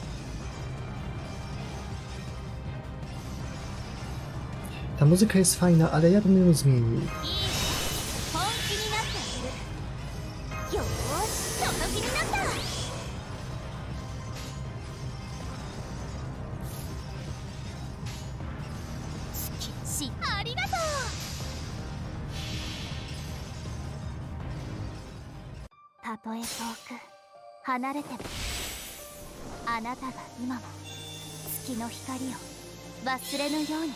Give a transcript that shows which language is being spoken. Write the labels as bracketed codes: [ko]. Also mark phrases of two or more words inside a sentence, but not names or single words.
[pl] Ta muzyka jest fajna, ale ja bym ją zmienił. [ja] 本気になってあげる。よーし、その気になった。好きし、ありがとう。たとえ遠く離れても、あなたが今も月の光を忘れぬように。